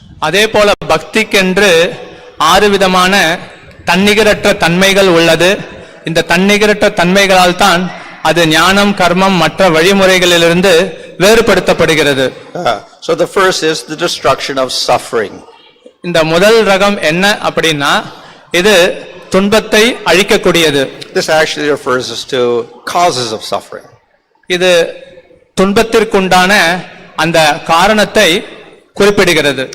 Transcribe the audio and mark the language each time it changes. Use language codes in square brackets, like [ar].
[ta] அதே போல பக்திக்கென்று 6 விதமான தன்னிகரற்ற தன்மைகள் உள்ளது. இந்த தன்னிகரற்ற தன்மைகளால் தான் அது ஞானம், கர்மம், மற்ற வழிமுறைகளிலிருந்து வேறுபடுத்தப்படுகிறது. [en] So the first is the destruction of suffering. [ta] இந்த முதல் ரகம் என்ன அப்படின்னா, இது துன்பத்தை அழிக்கக்கூடியது. [en] This actually refers us to causes of suffering. [ta] இது துன்பத்திற்குண்டான அந்த காரணத்தை குறிப்பிடுகிறது.